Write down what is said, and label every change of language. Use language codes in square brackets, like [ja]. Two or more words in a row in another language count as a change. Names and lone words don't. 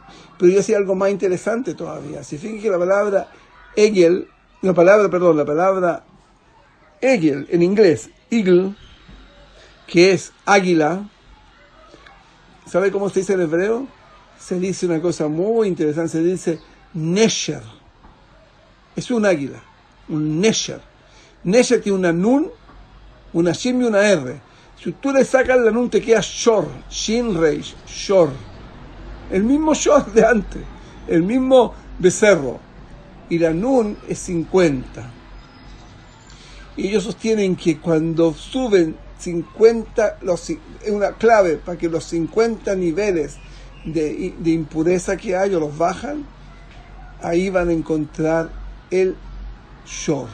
[es] Pero yo hacía algo más interesante todavía. Si fíjense que la palabra Egel, la palabra Egel en inglés, Eagle, que es águila, ¿sabe cómo se dice en hebreo? Se dice una cosa muy interesante, se dice Nesher. Es un águila, un Nesher. Nesher tiene una nun, una shin y una r. Si tú le sacas la nun te queda shor, [he] שין ריש, [es] shor. El mismo shor de antes, el mismo becerro. Y la nun es 50. Y ellos sostienen que cuando suben 50, es una clave para que los 50 niveles de impureza que hay o los bajan, ahí van a encontrar el shor.